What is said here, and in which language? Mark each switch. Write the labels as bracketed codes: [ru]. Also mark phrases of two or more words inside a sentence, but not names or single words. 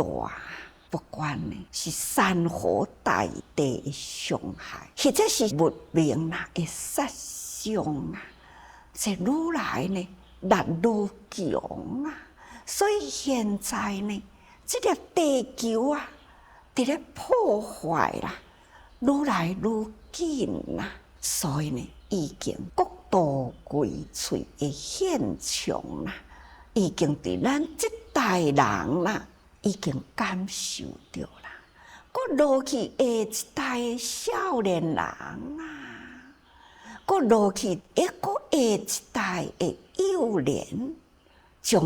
[nan] 不管呢是山河大地的伤害，或者是物命啦的杀伤啊，这愈来呢力愈强啊。所以现在呢，这个地球啊，伫咧破坏啦，愈来愈紧啦。所以呢，已经国度危脆的现象啦，已经伫咱这代人啦。已经感受到啦，搁落去下一代的少年人啊，搁落去搁下一代的幼年， 将